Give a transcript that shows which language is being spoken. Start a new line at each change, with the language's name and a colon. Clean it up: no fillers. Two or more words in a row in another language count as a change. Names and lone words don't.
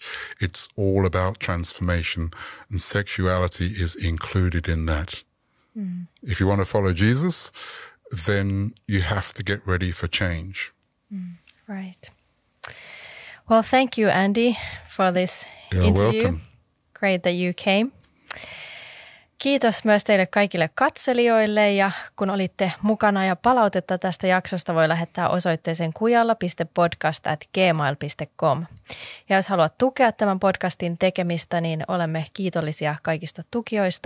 English: It's all about transformation. And sexuality is included in that. If you want to follow Jesus, then you have to get ready for change. Right. Well, thank you, Andy, for this interview. Welcome. Great that you came.
Finnish: Kiitos myös teille kaikille katselijoille, ja kun olitte mukana, ja palautetta tästä jaksosta voi lähettää osoitteeseen kujalla.podcast@gmail.com. Ja jos haluat tukea tämän podcastin tekemistä, niin olemme kiitollisia kaikista tukijoista.